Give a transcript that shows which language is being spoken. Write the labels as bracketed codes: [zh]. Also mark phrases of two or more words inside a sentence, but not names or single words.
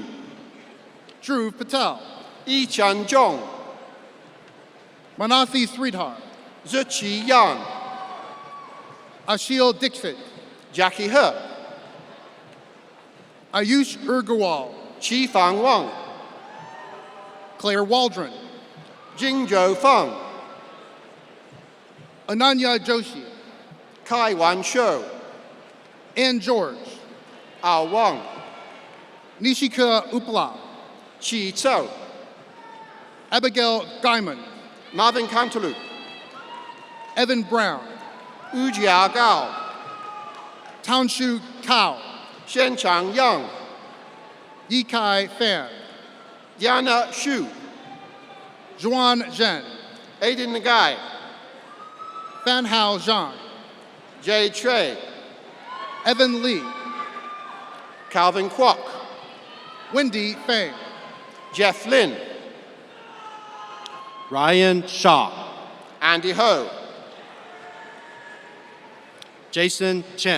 [en] Dhruv Patel, Yi Chan Zhong, Manasi Sridhar, Zuchi Yan, Ashil Dixit, Jackie He, Ayush Urgawal, Chi Fang Wang, Claire Waldron, Jingzhou Feng, Ananya Joshi, Kai Wan Shou, Ann George, Ao Wang, Nishika Upla, Chi Tsao, Abigail Gaiman, Marvin Cantaloupe, Evan Brown, Wu Jia Gao, Townshu Kao, Shen Chang Yang, Yikai Fan, Diana Xu, Zhuan Zhen, Aiden Nagai, Fan Hao Zhang, Jay Trey, Evan Lee, Calvin Kwok, Wendy Fang, Jeff Lin, Ryan Shaw, Andy Ho, Jason Chen,